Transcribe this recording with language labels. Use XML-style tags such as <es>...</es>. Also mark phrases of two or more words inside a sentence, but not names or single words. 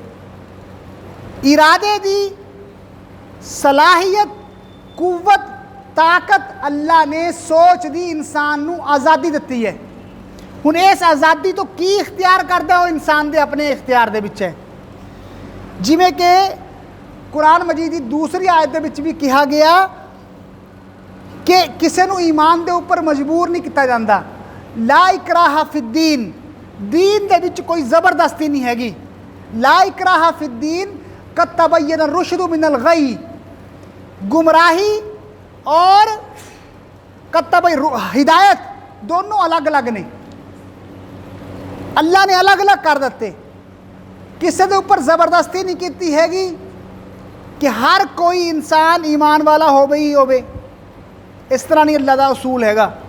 <pa>ارادے دی صلاحیت، قوت، طاقت اللہ نے سوچ دی انسان نو آزادی دتی ہے۔ ہن اس آزادی تو کی اختیار کردا وہ انسان دے اپنے اختیار دے وچ ہے، جویں کہ قرآن مجید دی دوسری آیت دے وچ بھی کہا گیا کہ کسے نو ایمان دے اوپر مجبور نہیں کیتا جاندا۔</pa> <ar>لا اکراہ فی الدین،</ar> <pa>دین دے وچ کوئی زبردستی نہیں ہے گی۔</pa> <ar>لا اکراہ فی الدین قد تبین الرشد من الغی،</ar> <pa>گمراہی اور ہدایت دونوں الگ الگ نے، اللہ نے الگ الگ کر دیتے۔ کسی دے اوپر زبردستی نہیں کیتی ہے گی کہ ہر کوئی انسان ایمان والا ہی ہوے، اس طرح نہیں اللہ دا اصول ہے گا۔</pa>